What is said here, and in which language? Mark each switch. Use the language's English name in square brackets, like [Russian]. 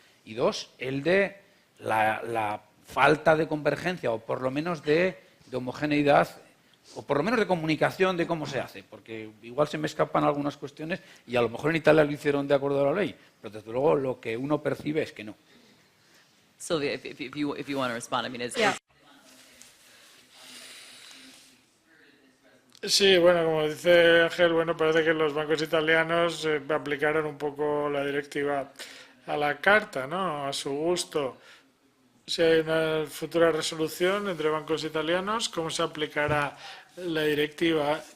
[Spanish] Y 2, el de la falta de convergencia, o por lo menos de homogeneidad, o por lo menos de comunicación de cómo se hace. Porque igual se me escapan algunas cuestiones y a lo mejor en Italia lo hicieron de acuerdo a la ley. Pero desde luego lo que uno percibe es que no. [English] Sylvia, if you want to respond, I mean, [Spanish] Sí, bueno, como dice Ángel, bueno, parece que los bancos italianos aplicaron un poco la directiva a la carta, ¿no? A su gusto. Si hay una futura resolución entre bancos italianos, ¿cómo se aplicará la directiva?